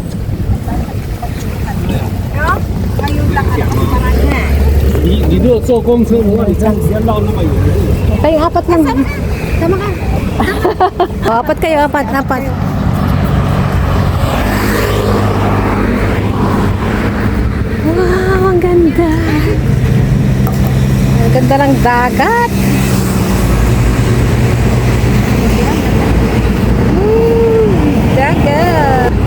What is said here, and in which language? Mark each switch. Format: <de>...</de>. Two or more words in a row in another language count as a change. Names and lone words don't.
<tl>Ngayon lang ang paranya.</tl> <zh>你如果坐公车的话，你这样子要绕那么远的路。</zh> <tl>Kayo, apat lang. Tama ka. Oh, apat kayo, apat, apat. Wow, ang ganda. Ang ganda ng dagat. Dagat.</tl>